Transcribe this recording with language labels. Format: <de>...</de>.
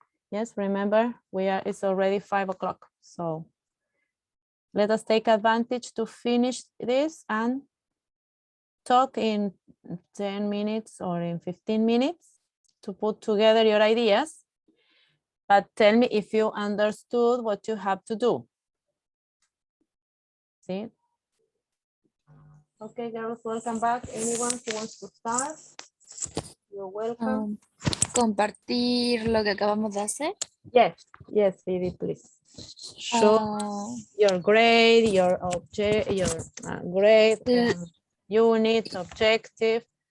<en>Yes, remember it's already 5 o'clock. So let us take advantage to finish this and talk in 10 minutes or in 15 minutes to put together your ideas. But tell me if you understood what you have to do. See? Okay, girls, welcome back. Anyone who wants to start? You're welcome.</en> <es>Compartir lo que acabamos de hacer.</es> <en>Yes, Phoebe, please. Show your grade, your object, your grade, unit, objective.</en>